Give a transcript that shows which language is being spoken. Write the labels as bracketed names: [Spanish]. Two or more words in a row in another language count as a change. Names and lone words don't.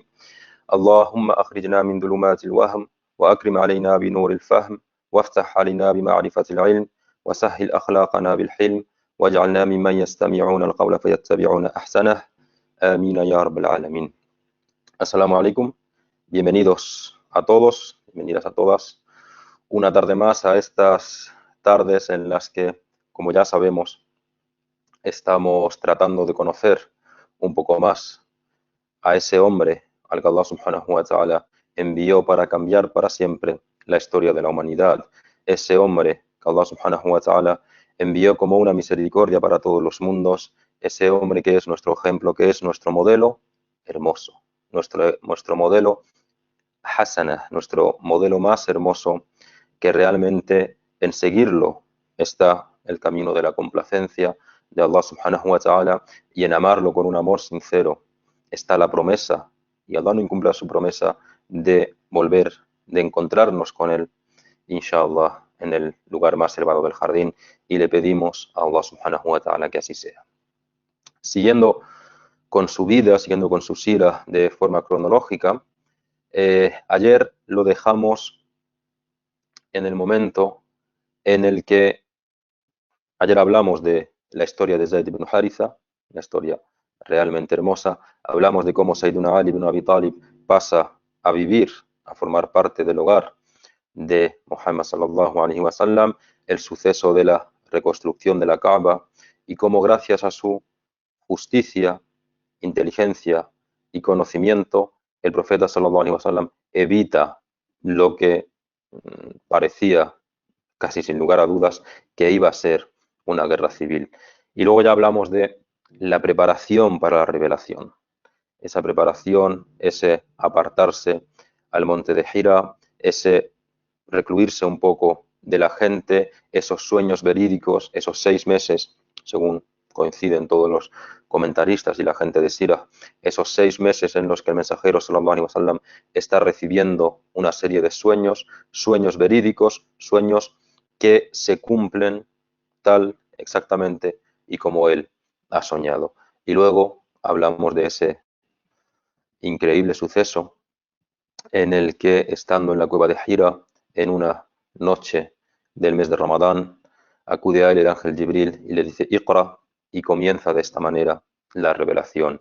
[Arabic] اللهم أخرجنا من ظلمات الوهم وأكرم علينا بنور الفهم وافتح علينا بمعرفة العلم وسهل أخلاقنا بالحلم واجعلنا ممن يستمعون القول فيتبعون أحسنه. آمين يا رب العالمين. السلام عليكم. [Spanish] Bienvenidos a todos, bienvenidas a todas. Una tarde más a estas tardes en las que, como ya sabemos, estamos tratando de conocer un poco más a ese hombre al que Allah [Arabic] سبحانه وتعالى [Spanish] envió para cambiar para siempre la historia de la humanidad. Ese hombre que Allah [Arabic] سبحانه وتعالى [Spanish] envió como una misericordia para todos los mundos. Ese hombre que es nuestro ejemplo, que es nuestro modelo hermoso. Nuestro modelo Hasana, nuestro modelo más hermoso, que realmente en seguirlo está el camino de la complacencia de Allah [Arabic] سبحانه وتعالى, [Spanish] y en amarlo con un amor sincero está la promesa, y Allah no incumple su promesa de volver, de encontrarnos con él, inshallah, en el lugar más elevado del jardín, y le pedimos a Allah [Arabic] سبحانه وتعالى [Spanish] que así sea. Siguiendo con su vida, siguiendo con su sira de forma cronológica, ayer lo dejamos en el momento en el que ayer hablamos de la historia de Zayd ibn Haritha, una historia realmente hermosa. Hablamos de cómo Sayyiduna Ali ibn Abi Talib pasa a vivir, a formar parte del hogar de Muhammad [Arabic] صلى الله عليه وسلم, [Spanish] el suceso de la reconstrucción de la Kaaba, y cómo gracias a su justicia, inteligencia y conocimiento, el profeta [Arabic] صلى الله عليه وسلم [Spanish] evita lo que parecía, casi sin lugar a dudas, que iba a ser una guerra civil. Y luego ya hablamos de la preparación para la revelación. Esa preparación, ese apartarse al monte de Hira, ese recluirse un poco de la gente, esos sueños verídicos, esos 6 meses, según coinciden todos los comentaristas y la gente de Sira, esos 6 meses en los que el mensajero [Arabic] صلى الله عليه وسلم [Spanish] está recibiendo una serie de sueños, sueños verídicos, sueños que se cumplen tal exactamente y como él ha soñado. Y luego hablamos de ese increíble suceso en el que, estando en la cueva de Hira, en una noche del mes de Ramadán, acude a él el ángel Jibril y le dice Iqra, y comienza de esta manera la revelación.